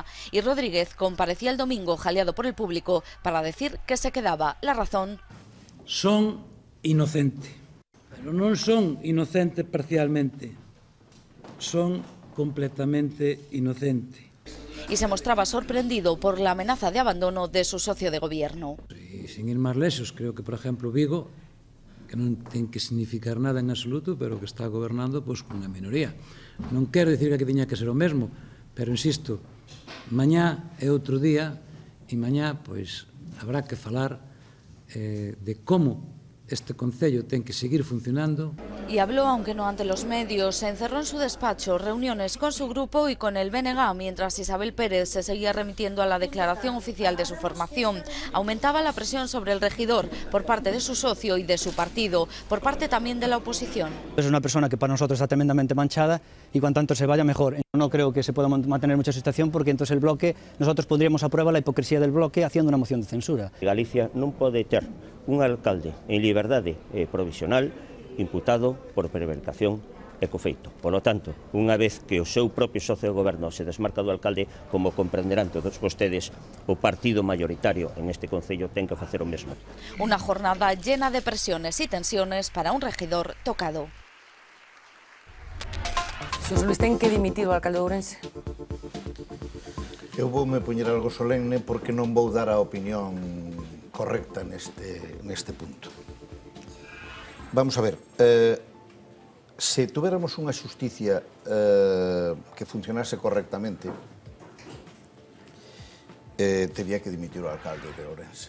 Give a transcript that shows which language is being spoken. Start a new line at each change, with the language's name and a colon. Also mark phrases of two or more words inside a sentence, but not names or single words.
Spanish: Y Rodríguez comparecía el domingo jaleado por el público para decir que se quedaba. La razón: son inocentes.
Galician: Pero non son inocentes parcialmente, son completamente inocentes.
Spanish: Y se mostraba sorprendido por la amenaza de abandono de su socio de gobierno. Y sin ir
Galician: máis lexos, creo que, por exemplo, Vigo, que non ten que significar nada en absoluto, pero que está gobernando pois cunha minoría. Non quero dicir que tiña que ser o mesmo, pero insisto, mañá é outro día e mañá pois habrá que falar de como este concello ten que seguir funcionando.
Spanish: Y habló, aunque no ante los medios, se encerró en su despacho, reuniones con su grupo y con el BNG, mientras Isabel Pérez se seguía remitiendo a la declaración oficial de su formación. Aumentaba la presión sobre el regidor por parte de su socio y de su partido, por parte también de la oposición. Es una persona que para nosotros está tremendamente manchada y cuanto antes se vaya mejor. No creo que se pueda mantener mucha situación porque entonces el bloque, nosotros pondríamos a prueba la hipocresía del bloque haciendo una moción de censura.
Galician: Galicia non pode ter un alcalde en liberdade provisional imputado por prevaricación e cofeito.
Spanish: Por lo tanto,
Galician: unha vez que o seu propio socio de goberno se desmarca do alcalde, como comprenderán todos vostedes, o partido
Spanish: mayoritario en este
Galician: concello ten que facer o mesmo.
Spanish: Una jornada llena de presiones y tensiones para un regidor tocado.
Galician: Xosé Luis, ten que dimitir o alcalde de Ourense? Eu voume poñer algo solemne porque non vou dar a opinión correcta neste punto.
Spanish: Vamos a ver,
Galician: se tuviéramos unha xusticia que funcionase correctamente, tería que dimitir o alcalde de Ourense.